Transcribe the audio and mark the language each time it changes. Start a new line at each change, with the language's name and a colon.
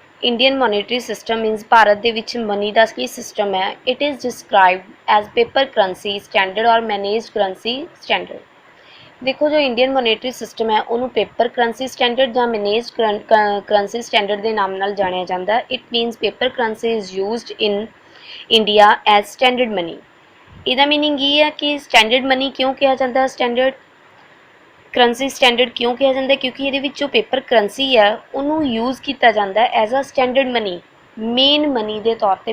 English: Indian monetary system means
Punjabi: Bharat ਦੇ ਵਿੱਚ money ਦਾ ਕੀ system ਹੈ.
English: It is described as paper currency standard or managed currency standard.
Punjabi: ਦੇਖੋ ਜੋ Indian ਮੋਨੇਟਰੀ system ਹੈ ਉਹਨੂੰ ਪੇਪਰ ਕਰੰਸੀ ਸਟੈਂਡਰਡ ਜਾਂ ਮੈਨੇਜਡ ਕਰੰਸੀ ਸਟੈਂਡਰਡ ਦੇ ਨਾਮ ਨਾਲ ਜਾਣਿਆ ਜਾਂਦਾ ਹੈ.
English: It means paper currency is used in India as standard money.
Punjabi: ਇਹਦਾ ਮੀਨਿੰਗ ਇਹ ਹੈ ਕਿ ਸਟੈਂਡਰਡ ਮਨੀ ਕਿਉਂ ਕਿਹਾ ਜਾਂਦਾ ਹੈ, ਸਟੈਂਡਰਡ ਕਰੰਸੀ ਸਟੈਂਡਰਡ ਕਿਉਂ ਕਿਹਾ ਜਾਂਦਾ, ਕਿਉਂਕਿ ਇਹਦੇ ਵਿੱਚ ਜੋ ਪੇਪਰ ਕਰੰਸੀ ਹੈ ਉਹਨੂੰ ਯੂਜ਼ ਕੀਤਾ ਜਾਂਦਾ
English: as a standard money,
Punjabi: main money ਦੇ ਤੌਰ 'ਤੇ.